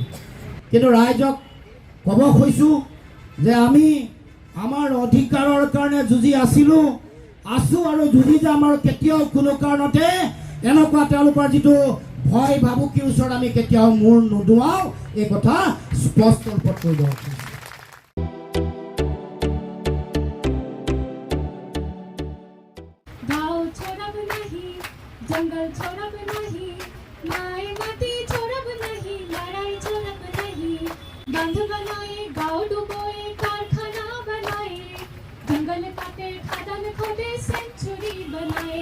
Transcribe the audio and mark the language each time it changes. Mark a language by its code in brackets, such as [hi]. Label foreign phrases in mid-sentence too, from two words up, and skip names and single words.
[as] কিন্তু ৰাইজক ক'ব খুজিছোঁ যে আমি আমাৰ অধিকাৰৰ কাৰণে যুঁজি আছোঁ আৰু যুঁজি যাম, আৰু কেতিয়াও কোনো কাৰণতে এনেকুৱা তেওঁলোকৰ যিটো ভয় ভাবুকিৰ ওচৰত আমি কেতিয়াও মূৰ নুদুৱাওঁ, এই কথা স্পষ্ট ৰূপত কৈ দিওঁ। [sck] जंगल छोड़ब नहीं, माए माटी छोड़ब नहीं, लड़ाई छोड़ब नहीं। [hi] बांध बनाए, गाँव डुबोए, कारखाना बनाए, जंगल काटे, खदान खोदे, सेंचुरी बनाए।